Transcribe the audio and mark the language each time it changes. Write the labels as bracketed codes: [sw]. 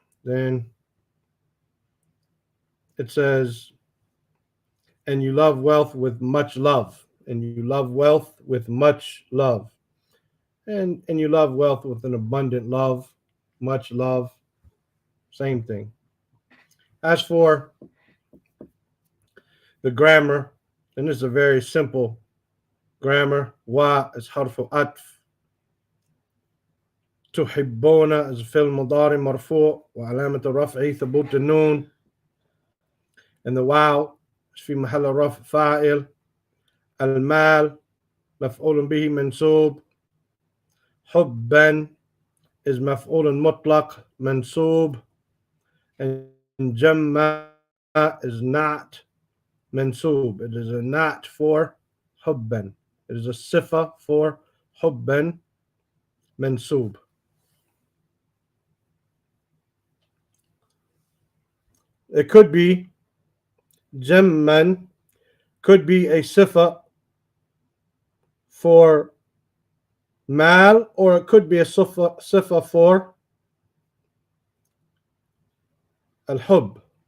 [en] Then it says, and you love wealth with much love, and you love wealth with much love, and you love wealth with an abundant love, much love, same thing. As for the grammar, and this is a very simple grammar. Wa is harfu atf. [ar] تحبون is فعل مضارع مرفوع وعلامة رفعه ثبوت النون, [en] and the [ar] واو is في محل رفع فاعل. المال مفعول به منصوب. حبا is مفعول مطلق منصوب, and جمع is not منصوب. [en] It is a not for حبا. It is a sifa for حبا منصوب. It could be jamman, could be a sifa for mal, or it could be a sifa for al-hub.